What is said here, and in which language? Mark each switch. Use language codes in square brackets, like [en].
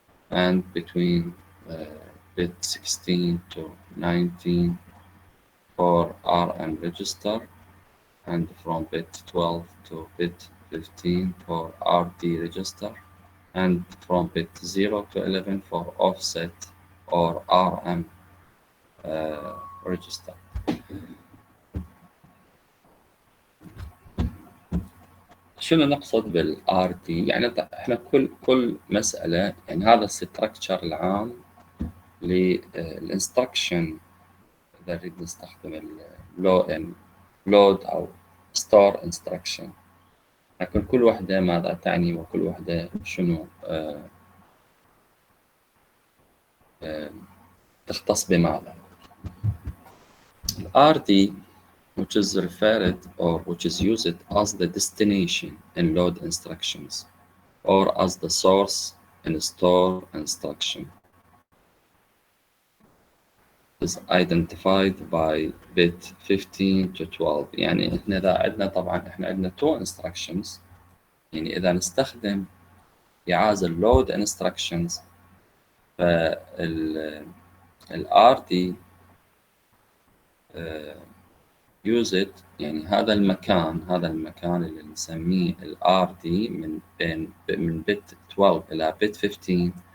[en] and between bit 16 to 19 for RM register, and from bit 12 to bit 15 for RD register, and from bit 0 to 11 for offset or RM register. [ar] شنو نقصد بالRD؟ يعني احنا كل مسألة، يعني هذا الستركتشر العام للانستركشن إذا نريد نستخدم يعني لود أو ستور انستركشن، لكن كل وحدة ماذا تعني وكل وحدة شنو تختص بماذا. الRD [en] which is referred or which is used as the destination in load instructions or as the source in store instruction is identified by bit 15 to 12. [ar] يعني احنا اذا عندنا طبعا احنا عندنا [en] two instructions، [ar] يعني اذا نستخدم إعازة [en] load instructions [ar] فال RD [en] use it، [ar] يعني هذا المكان اللي نسميه ال RD من bit 12 إلى bit 15.